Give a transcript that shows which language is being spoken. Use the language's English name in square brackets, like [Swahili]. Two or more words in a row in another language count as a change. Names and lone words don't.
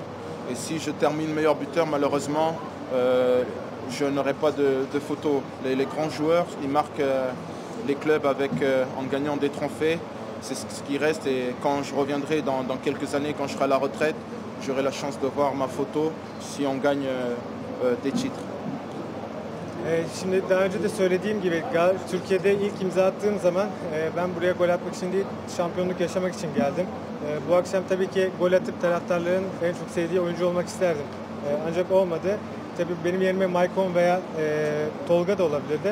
[French] Et si je termine meilleur buteur, malheureusement, je n'aurai pas de photo. Les grands joueurs, ils marquent les clubs en gagnant des trophées. C'est ce qui reste. Et quand je reviendrai dans quelques années, quand je serai à la retraite, j'aurai la chance de voir ma photo si on gagne des titres. [Turkish] Şimdi daha önce de söylediğim gibi Türkiye'de ilk imza attığım zaman ben buraya gol atmak için değil, şampiyonluk yaşamak için geldim. Bu akşam tabii ki gol atıp taraftarların en çok sevdiği oyuncu olmak isterdim. Ancak olmadı. Tabii benim yerime Maicon veya Tolga da olabilirdi.